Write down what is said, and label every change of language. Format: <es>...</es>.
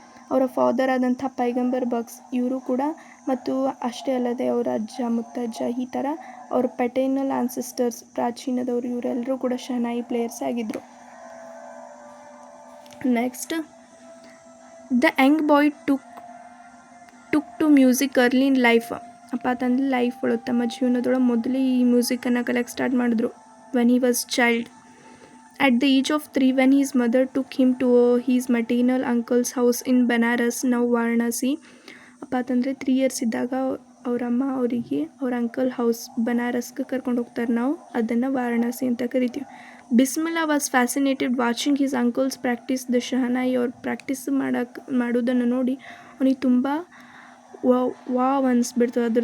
<kn>ಅವರ ಫಾದರ್ ಆದಂಥ ಪೈಗಂಬರ್ ಬಕ್ಸ್ ಇವರು ಕೂಡ, ಮತ್ತು ಅಷ್ಟೇ ಅಲ್ಲದೆ ಅವರ ಅಜ್ಜ ಮುತ್ತಜ್ಜ ಈ ಥರ ಅವ್ರ</kn> <en>paternal ancestors</en> <kn>ಪ್ರಾಚೀನದವರು ಇವರೆಲ್ಲರೂ ಕೂಡ ಶಹನಾಯಿ ಪ್ಲೇಯರ್ಸ್ ಆಗಿದ್ದರು.</kn> <en>Next, the young boy took to music early in life.</en> <kn>ಅಪ್ಪ ತಂದು ಲೈಫ್ ಒಳಗೆ ತಮ್ಮ ಜೀವನದೊಳಗೆ ಮೊದಲೇ ಈ ಮ್ಯೂಸಿಕನ್ನು ಕಲೆಕ್ಟ್ ಸ್ಟಾರ್ಟ್ ಮಾಡಿದ್ರು.</kn> <en>When he was child. At the age of 3, when his mother took him to his maternal uncle's house in Banaras, now Varanasi.</en> <kn>ಅಪ್ಪ ಅಂತಂದರೆ</kn> <en>3 years</en> <kn>ಇದ್ದಾಗ ಅವರಮ್ಮ ಅವರಿಗೆ ಅವ್ರ</kn> <en>uncle house</en> <kn>ಬನಾರಸ್ಗೆ ಕರ್ಕೊಂಡು ಹೋಗ್ತಾರೆ. ನಾವು ಅದನ್ನು ವಾರಣಾಸಿ ಅಂತ ಕರಿತೀವಿ.</kn> <en>Bismillah was fascinated watching his uncles practice the shehnai.</en> <kn>ಅವ್ರು ಪ್ರಾಕ್ಟೀಸ್ ಮಾಡೋದನ್ನು ನೋಡಿ ಅವನಿಗೆ ತುಂಬ ವಾವ್ ಅನಿಸ್ಬಿಡ್ತದೆ.</kn>